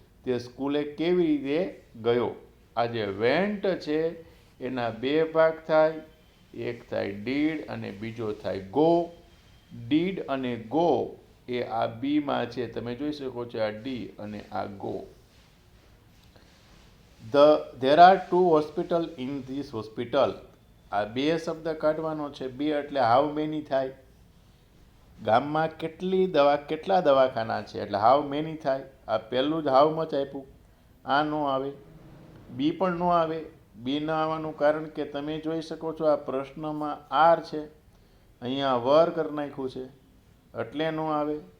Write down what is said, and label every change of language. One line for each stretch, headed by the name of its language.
Gujarati: તે સ્કૂલે કેવી રીતે ગયો? આ જે વેન્ટ છે એના બે ભાગ થાય, એક થાય ડીડ અને બીજો થાય ગો. ડીડ અને ગો એ આ બીમાં છે, તમે જોઈ શકો છો આ ડી અને આ go.
English: there are two hospital in this hospital.
Gujarati: આ બે શબ્દ કાઢવાનો છે. બે એટલે હાઉ મેની થાય. ગામમાં કેટલા દવાખાના છે એટલે હાઉ મેની થાય. આ પહેલું જ હાઉ મચ આપ્યું, આ નો આવે. બી પણ નો આવે. બી ન આવવાનું કારણ કે તમે જોઈ શકો છો આ પ્રશ્નમાં આર છે, અહીંયા વર કરી નાખ્યું છે એટલે નો આવે.